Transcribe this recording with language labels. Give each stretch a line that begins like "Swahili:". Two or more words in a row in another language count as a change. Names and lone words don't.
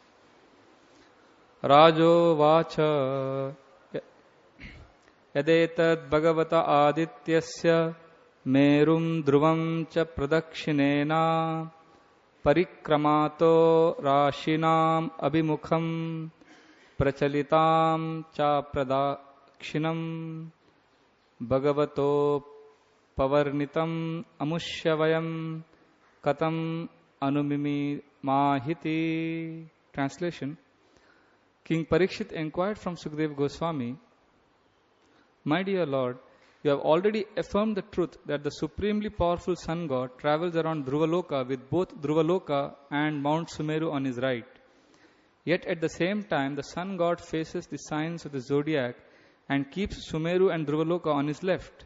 Sanskrit: Rajo Vacha Yadetad Bhagavata Adityasya Merum Dhruvam Cha Pradakshinena Parikramato Rashinam Abhimukham Prachalitam Cha Pradakshinam Bhagavato Pavarnitam Amushyavayam Katam Anumimi Mahiti.
English: Translation. King Pariksit inquired from Sukadeva Gosvami, "My dear Lord, you have already affirmed the truth that the supremely powerful sun god travels around Dhruvaloka with both Dhruvaloka and Mount Sumeru on his right. Yet at the same time, the sun god faces the signs of the zodiac and keeps Sumeru and Dhruvaloka on his left.